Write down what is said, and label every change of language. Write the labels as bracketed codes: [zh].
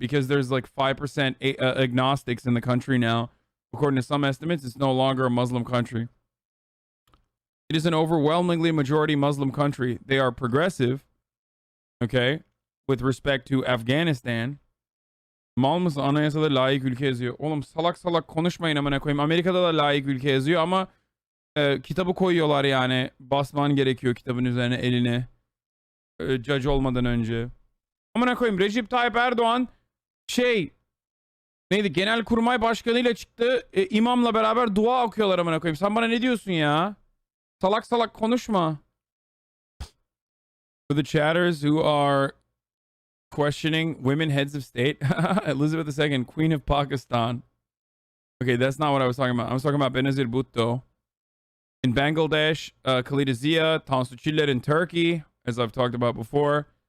[en] Because there's like 5% agnostics in the country now, according to some estimates, it's no longer a Muslim country. It is an overwhelmingly majority Muslim country. They are progressive, okay, with respect to Afghanistan. [tr] Mal mısın? Anayasada layık ülke yazıyor. Oğlum salak salak konuşmayın amına koyayım. Amerika'da da layık ülke yazıyor ama kitabı koyuyorlar yani. Basman gerekiyor kitabın üzerine eline. Judge olmadan önce. Amına koyayım, Recep Tayyip Erdoğan neydi? Genelkurmay Başkanı'yla çıktı. İmamla beraber dua okuyorlar amına koyayım. Sen bana ne diyorsun ya? Salak salak konuşma. [en] For the chatters who are questioning women heads of state, Elizabeth II, Queen of Pakistan. Okay, that's not what I was talking about. I was talking about Benazir Bhutto. In Bangladesh, Khalida Zia, Tansu Çiller in Turkey, as I've talked about before.